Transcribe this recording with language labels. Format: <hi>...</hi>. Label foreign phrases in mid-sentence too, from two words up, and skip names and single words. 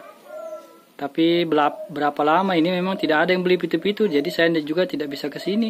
<id>Tapi berapa lama ini memang tidak ada yang beli pitu-pitu, jadi saya juga tidak bisa ke sini.</id>